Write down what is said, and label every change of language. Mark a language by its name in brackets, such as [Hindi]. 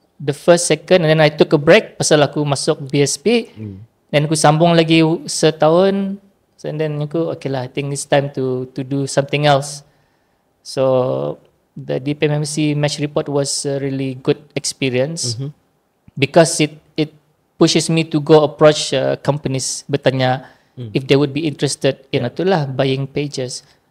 [English] The first, second, and then I took a break [Malay] pasal aku masuk BSP. Dan aku sambung lagi setahun. [English] So and then okay lah, I think it's time to do something else. So the DPMMC match report was a really good experience because it pushes me to go approach companies, [Malay] bertanya [English] if they would be interested in [Malay] itulah [English] buying pages.